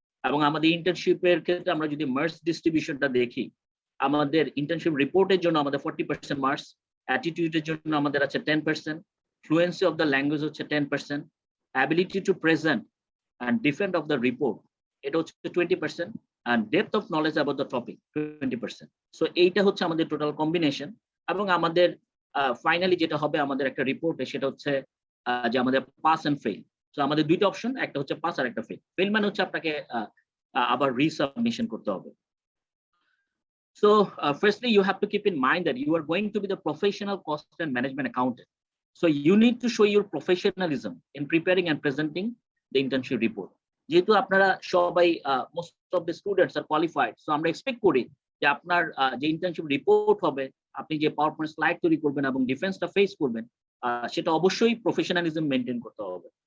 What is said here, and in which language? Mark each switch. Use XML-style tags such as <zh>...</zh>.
<bn>এবং আমাদের ইন্টার্নশিপের ক্ষেত্রে আমরা যদি মার্কস ডিস্ট্রিবিউশনটা দেখি, আমাদের ইন্টার্নশিপ রিপোর্টের জন্য আমাদের 40% মার্কস, অ্যাটিটিউডের জন্য আমাদের আছে 10%, ফ্লুয়েন্সি অফ দ্য ল্যাঙ্গুয়েজ হচ্ছে 10%, ability to present and defend of the report এটা হচ্ছে 20%,</bn> <en>and depth of knowledge about the topic</en> <bn>20%. So এইটা হচ্ছে আমাদের টোটাল কম্বিনেশন এবং আমাদের ফাইনালি যেটা হবে আমাদের একটা রিপোর্টে সেটা হচ্ছে যে আমাদের পাস এন্ড ফেল। সো আমাদের দুইটা অপশন, একটা হচ্ছে পাস আর একটা ফেল। ফেল মানে হচ্ছে আপনাকে আবার রিসাবমিশন করতে হবে।</bn> <en>So firstly you have to keep in mind that you are going to be the professional cost and management accountant, so you need to show your professionalism in preparing and presenting the internship report.</en> <bn>যেহেতু আপনারা সবাই most of the students are qualified, so আমরা expect করি যে আপনার যে internship report হবে, আপনি যে পাওয়ারপয়েন্ট স্লাইড তৈরি করবেন এবং ডিফেন্সটা ফেস করবেন, সেটা অবশ্যই প্রফেশনালিজম মেনটেন করতে হবে।</bn>